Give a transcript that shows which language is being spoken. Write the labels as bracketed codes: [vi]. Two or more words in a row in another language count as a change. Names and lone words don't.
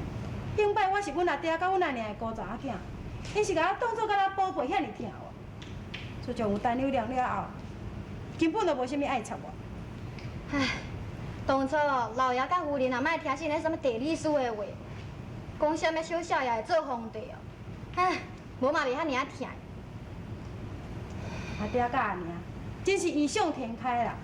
[nan] 顶摆我是阮阿爹甲阮阿娘的孤查仔囝。因是甲我当作甲咱宝贝遐尼疼我，自从有陈友良了后，根本就无啥物爱插我。唉，当初老爷甲夫人也莫听信那什么地理师的话，讲什么小少爷会做皇帝哦。唉，无嘛袂遐尔啊疼。阿爹甲阿娘真是异想天开啦！